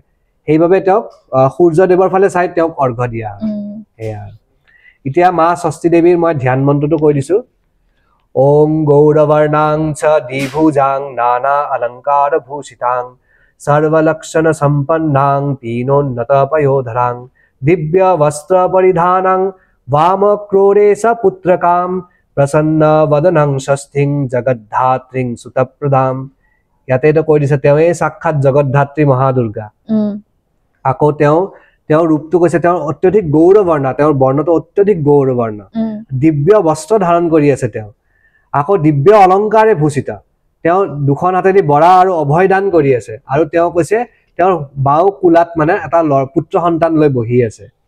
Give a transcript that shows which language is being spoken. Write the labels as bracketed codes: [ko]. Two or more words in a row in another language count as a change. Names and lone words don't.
[as] সেইভাবে তেওঁক সূৰ্যদেৱৰ ফালে চাই তেওঁক অৰ্ঘ্য দিয়া হয় হেয়া এতিয়া মা ষষ্ঠী দেৱীৰ মই ধ্যান মন্ত্ৰটো কৈ দিছো [sa] ওম গৌৰবৰ্ণাং চ দ্বিভুজাং নানা অলংকাৰ ভূষিতাং সর্বলক্ষণ সম্পন্নাং তিনোন্নত পয়োধরাং দিব্য বস্ত্র পরিধানাং वाम क्रोरेश पुत्रकाम प्रसन्न वदनं षष्ठीं जगद्धात्रीं सुतप्रदाम याते तो [as] কৈ দিছে তেৱে সাক্ষাৎ জগদ্ধাত্ৰী মহাদুৰ্গা আকৌ তেওঁ ৰূপটো কৈছে তেওঁ অত্যধিক গৌৰবৰ্ণ তেওঁৰ বৰ্ণটো অত্যধিক গৌৰবৰ্ণ দিব্য বস্ত্ৰ ধাৰণ কৰি আছে তেওঁ আকৌ দিব্য অলংকাৰে ভূষিত তেওঁ দুখন হাতেদি বৰা আৰু অভয় দান কৰি আছে আৰু তেওঁ কৈছে তেওঁৰ বাও কুলাত মানে এটা পুত্ৰ সন্তান লৈ বহি আছে